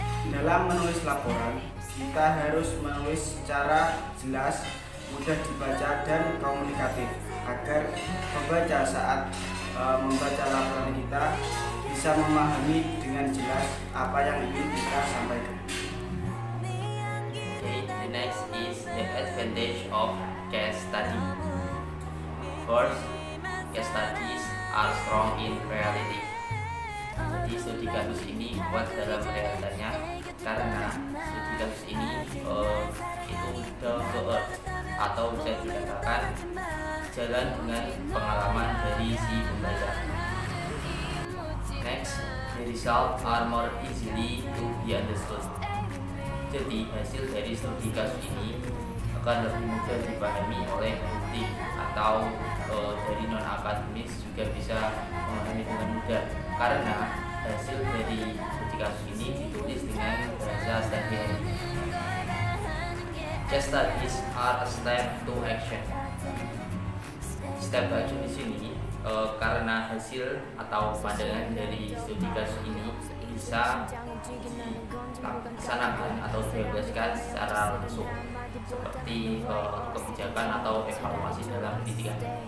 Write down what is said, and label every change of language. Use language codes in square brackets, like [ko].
[id] Dalam menulis laporan, kita harus menulis secara jelas, mudah dibaca dan komunikatif agar pembaca saat membaca laporan kita bisa memahami dengan jelas apa yang ingin kita sampaikan. [en] Okay, the next is the advantage of case study. First, case studies are strong in reality. [id] Jadi studi kasus ini kuat dalam realitanya karena studi kasus ini itu [en] down to earth [id] atau bisa dikatakan jalan dengan pengalaman dari si pembaca. [en] Next, the results are more easily to be understood. [id] Jadi hasil dari studi kasus ini akan lebih mudah dipahami oleh publik atau dari non akademis juga bisa memahami dengan mudah karena hasil dari studi kasus ini ditulis dengan bahasa sehari-hari. [en] Case studies are a step to action. Step to action [id] di sini karena hasil atau pandangan dari studi kasus ini bisa dilaksanakan atau diaplikasikan secara langsung seperti kebijakan atau evaluasi dalam pendidikan.